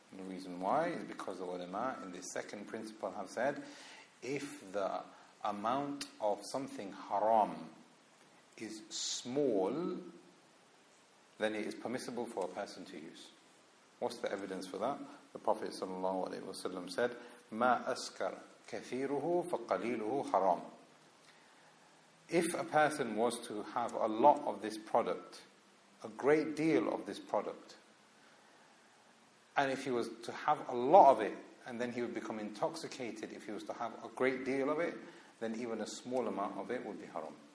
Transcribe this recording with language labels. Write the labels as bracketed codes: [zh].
[en] And the reason why is because the ulama in this second principle have said, if the amount of something haram is small, then it is permissible for a person to use. What's the evidence for that? [ar] The Prophet ﷺ said, مَا أَسْكَرَ كَثِيرُهُ فَقَلِيلُهُ حَرَامٌ. [en] If a person was to have a lot of this product, a great deal of this product, and if he was to have a lot of it, and then he would become intoxicated, if he was to have a great deal of it, then even a small amount of it would be haram.